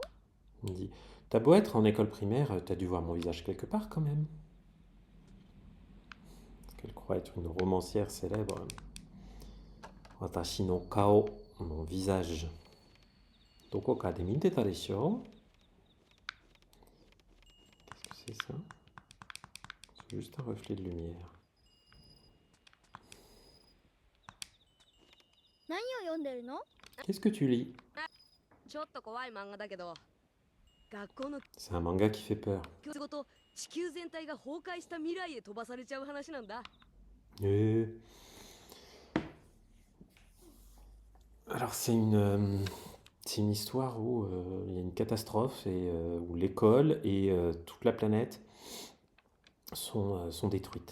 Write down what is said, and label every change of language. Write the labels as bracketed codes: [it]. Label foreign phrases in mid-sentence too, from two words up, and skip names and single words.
[fr] Il dit, t'as beau être en école primaire, t'as dû voir mon visage quelque part quand même. Parce qu'elle croit être une romancière célèbre. [ja] 私の顔, [fr] mon visage. [ja] どこかで見てたでしょ? [fr] Qu'est-ce que c'est ça? C'est juste un reflet de lumière. [ja] 何を読んでるの？ [fr] Qu'est-ce que tu lis? [ja] ちょっと怖い漫画だけど、学校の [fr] C'est un manga qui fait peur. [ja] 教室ごと地球全体が崩壊した未来へ飛ばされちゃう話なんだ。 [fr] Alors c'est une histoire où il y a une catastrophe et où l'école et toute la planète sont détruites.